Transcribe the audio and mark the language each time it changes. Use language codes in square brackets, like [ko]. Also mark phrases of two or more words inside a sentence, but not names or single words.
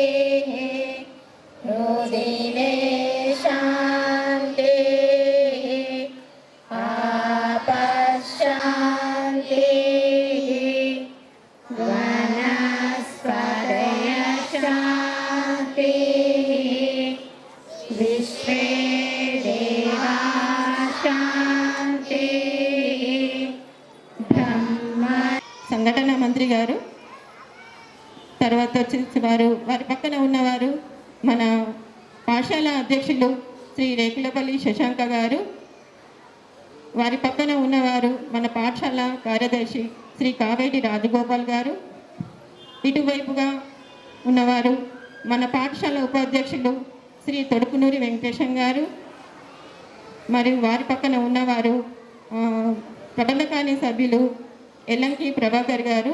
[sa] हृदये शान्ति, शान्ति, वनस्पतय शान्ति, विश्वे देवा शान्ति, ब्रह्म। [te] సంఘటన మంత్రి గారు తర్వాత వచ్చేసి వారి పక్కన ఉన్నవారు మన పాఠశాల అధ్యక్షులు శ్రీ రేకులపల్లి శశాంక గారు, వారి పక్కన ఉన్నవారు మన పాఠశాల కార్యదర్శి శ్రీ కావేటి రాజగోపాల్ గారు, ఇటువైపుగా ఉన్నవారు మన పాఠశాల ఉపాధ్యక్షులు శ్రీ తొడుకునూరి వెంకటేశం గారు, మరియు వారి పక్కన ఉన్నవారు ప్రబలకాని సభ్యులు ఎల్లంకి ప్రభాకర్ గారు.